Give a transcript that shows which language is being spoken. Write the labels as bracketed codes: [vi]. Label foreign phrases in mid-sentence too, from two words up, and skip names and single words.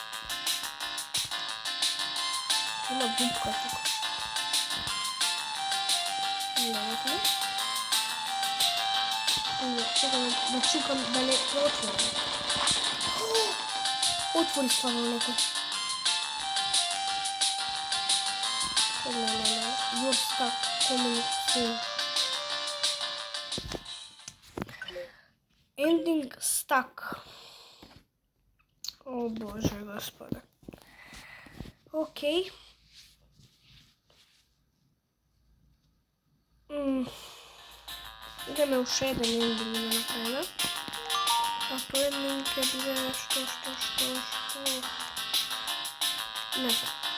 [mk] Има дупка тука. Лесно. Чекам да чукам дали е отворено. Отвори стварно некој. [en] You're stuck. Coming soon. Ending stuck. [mk] О Боже Господе. Окей. Идеме уште еден ендинг да направиме. А тој ендинг ќе биде што. Не знам.